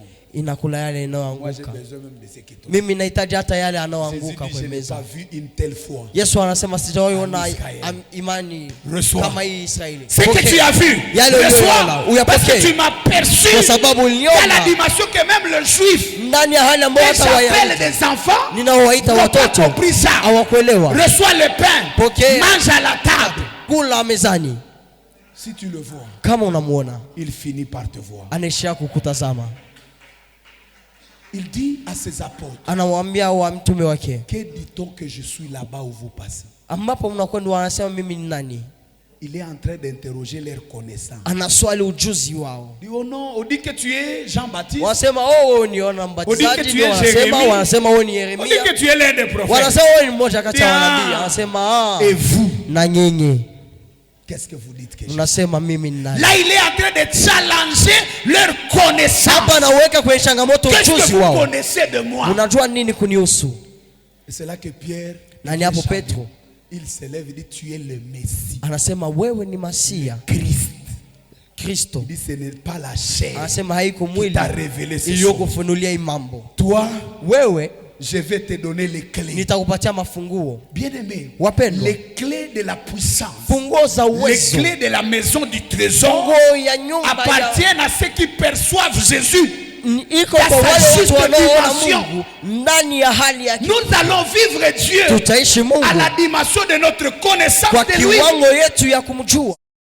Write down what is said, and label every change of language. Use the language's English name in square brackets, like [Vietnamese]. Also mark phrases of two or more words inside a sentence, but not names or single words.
[Swahili] Inakula yale inayoanguka. Mimi nahitaji hata yale yanayoanguka kwa meza. Yesu anasema sijawahi ona imani kama hii Israeli. [French] Ce que tu as vu, reçois, parce que tu m'as perçu dans la dimension que même le juif, [Swahili] ndani ya hali ambayo hata [French] j'appelle des enfants, [Swahili] ninaowaita watoto hawakuelewa. [French] Reçois le pain, mange à la table, [Swahili] kula mezani. [French] Si tu le vois, [Swahili] kama unamuona, [French] il finit par te voir. [Swahili] Anaishia kukutazama. [French] Il dit à ses apôtres, [Swahili] anawaambia wa mtume wake, [French] que dit-on que je suis là-bas où vous passez? [Swahili] Ambapo mnakwenda wanasema mimi ni nani? [French] Il est en train d'interroger leur connaissance. [Swahili] Anaswali ujuzi wao. [French] Oh non, on dit que tu es Jean-Baptiste. [Swahili] Wanasema wewe ni Yohana Mbatizaji, wanasema wewe ni Yeremia. [French] On dit que tu es l'un des prophètes. [Swahili] Wanasema wewe ni mmoja kati ya manabii. Wanasema [French] et vous, [Swahili] na nyinyi, [French] qu'est-ce que vous dites que je? [Swahili] Unasema mimi ni nani? [French] Là il est en train de challenger leur connaissance. [Swahili] Hapa anaweka kwenye changamoto ujuzi wao. [French] Qu'est-ce que vous connaissez de moi? [Swahili] Unajua nini kunihusu? [French] Et c'est là que Pierre, [Swahili] nani hapo Petro, [French] il se lève et dit tu es le Messie. [Swahili] Anasema wewe ni Masia, Kristo. [French] Il dit ce n'est pas la chair. [Swahili] Anasema haiko mwili iliyokufunulia hii mambo. [French] Toi, [Swahili] wewe, [French] je vais te donner les clés. [Swahili] Nitakupatia mafunguo. [French] Bien-aimé, [Swahili] wapendwa, [French] les clés de la puissance, [Swahili] funguo za uwezo, [French] les clés de la maison du trésor appartiennent à ceux qui perçoivent Jésus. Nous allons vivre Dieu à la dimension de notre connaissance de lui.